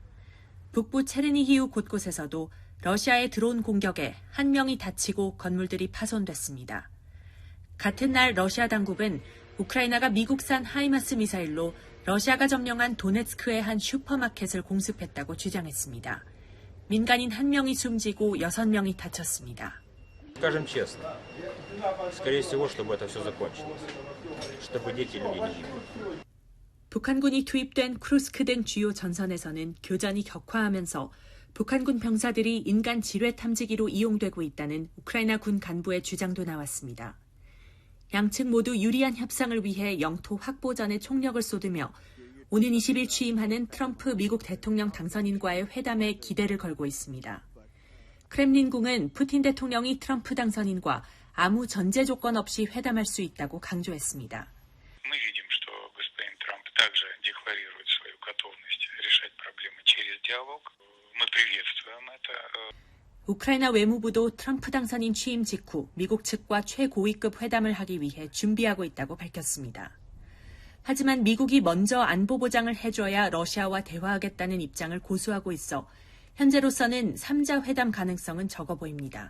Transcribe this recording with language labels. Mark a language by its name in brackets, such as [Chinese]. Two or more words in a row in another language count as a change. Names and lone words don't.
[Korean] 북부 체르니히우 곳곳에서도 러시아의 드론 공격에 한 명이 다치고 건물들이 파손됐습니다. 같은 날 러시아 당국은 우크라이나가 미국산 하이마스 미사일로 러시아가 점령한 도네츠크의 한 슈퍼마켓을 공습했다고 주장했습니다. 민간인 1명이 숨지고 6명이 다쳤습니다. [Russian] Скажем честно, скорее всего, чтобы это все закончилось, чтобы дети и люди не гибли. [Korean] 북한군이 투입된 크루스크 등 주요 전선에서는 교전이 격화하면서 북한군 병사들이 인간 지뢰 탐지기로 이용되고 있다는 우크라이나 군 간부의 주장도 나왔습니다. 양측 모두 유리한 협상을 위해 영토 확보전에 총력을 쏟으며 오는 20일 취임하는 트럼프 미국 대통령 당선인과의 회담에 기대를 걸고 있습니다. 크렘린궁은 푸틴 대통령이 트럼프 당선인과 아무 전제 조건 없이 회담할 수 있다고 강조했습니다. [Russian] также декларирует свою готовность решать проблемы через диалог. Мы приветствуем это. [Korean] 우크라이나 외무부도 트럼프 당선인 취임 직후 미국 측과 최고위급 회담을 하기 위해 준비하고 있다고 밝혔습니다. 하지만 미국이 먼저 안보 보장을 해줘야 러시아와 대화하겠다는 입장을 고수하고 있어 현재로서는 3자 회담 가능성은 적어 보입니다.